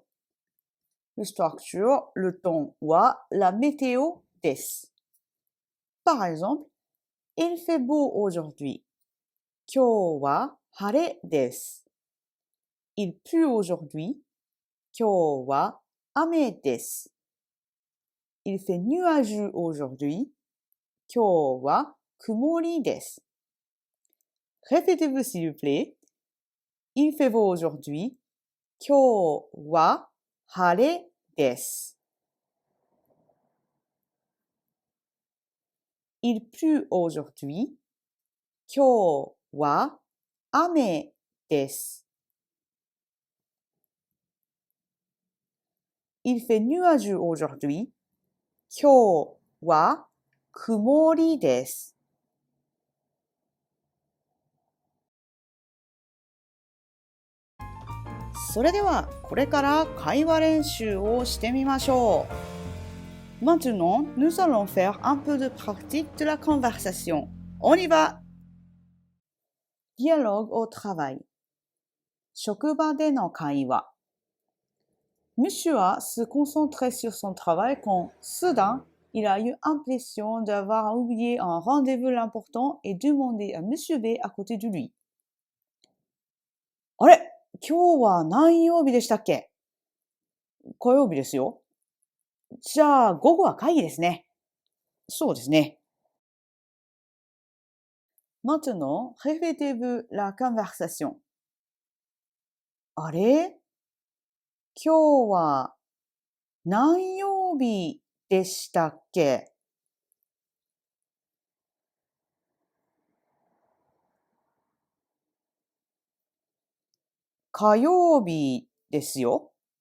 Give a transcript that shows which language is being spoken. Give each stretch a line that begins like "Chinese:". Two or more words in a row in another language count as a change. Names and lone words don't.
French: La structure, le ton wa, la météo des. Par exemple, il fait beau aujourd'hui.
Japanese: 今日は晴れです。
French: Il pleut aujourd'hui.
Japanese: 今日は雨です。
French: Il fait nuageux aujourd'hui.
Japanese: 今日は曇りです。
French: Répétez-vous s'il vous plaît. Il fait beau aujourd'hui.
Japanese: 今日は晴れです。
French: Il pleut aujourd'hui.
Japanese: 今日は雨です。
French: Il fait nuageux aujourd'hui.
Japanese: 今日は曇りです。それではこれから会話練習をしてみましょう。
French: Maintenant, nous allons faire un peu de pratique de la conversation. On y va! Dialogue au travail.
Japanese: 職場での会話。
French: Monsieur a se concentré sur son travail quand, soudain, il a eu l'impression d'avoir oublié un rendez-vous important et demandé à Monsieur B à côté de lui.
Japanese: あれ、今日は何曜日でしたっけ？火曜日ですよ。じゃあ、午後は会議ですね。そうですね。
French: Maintenant, répétez-vous la conversation.
Japanese: あれ？今日は何曜日でしたっけ？火曜日ですよ。